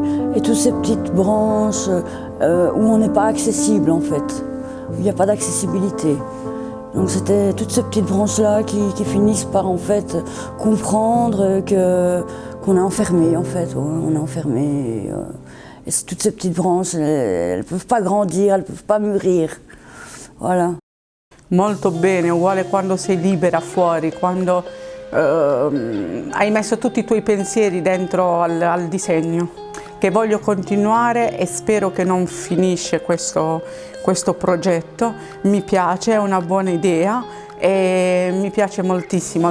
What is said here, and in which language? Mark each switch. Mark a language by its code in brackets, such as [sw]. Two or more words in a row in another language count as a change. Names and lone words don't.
[fr] Et toutes ces petites branches où on n'est pas accessible en fait, où il n'y a pas d'accessibilité. Donc c'était toutes ces petites branches-là qui finissent par en fait comprendre qu'on est enfermé en fait, on est enfermé. Et toutes ces petites branches, elles ne peuvent pas grandir, elles ne peuvent pas mûrir. Voilà. [it] Molto bene, uguale quando sei libera fuori, quando hai messo tutti i tuoi pensieri dentro al disegno. Che voglio continuare e spero che non finisce questo progetto. Mi piace, è una buona idea e mi piace moltissimo.